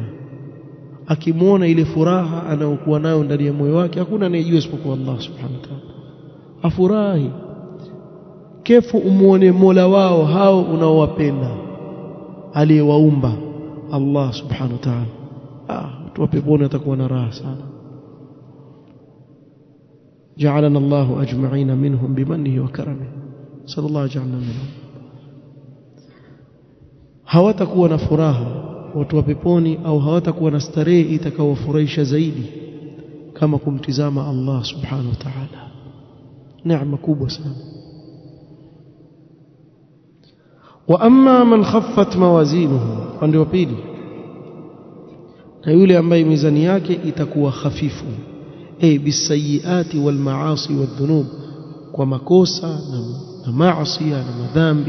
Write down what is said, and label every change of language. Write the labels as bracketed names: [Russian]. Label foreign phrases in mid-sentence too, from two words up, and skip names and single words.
[Swahili] Akimwona ile furaha anayokuwa nayo ndani ya moyo wake, hakuna anayejua isipokuwa [Arabic] الله سبحانه وتعالى. [Swahili] Afurahi kefu umuone Mola wao hao unaowapenda, aliyewaumba [Arabic] الله سبحانه وتعالى. [Swahili] Watu wa peponi watakuwa na raha sana. [Arabic] جعلنا الله أجمعين منهم بمنه وكرمه صلى الله جعلنا منهم. [Swahili] Hawatakuwa na furaha watu wa peponi, au hawatakuwa na starehe itakayowafurahisha zaidi kama kumtizama [Arabic] الله سبحانه وتعالى. [Swahili] Neema kubwa sana. [Arabic] وأما من خفت موازينه, [Swahili] upande wa pili, na yule ambaye mizani yake itakuwa hafifu, [Arabic] بالسيئات والمعاصي والذنوب, [Swahili] kwa makosa na maasi na madhambi.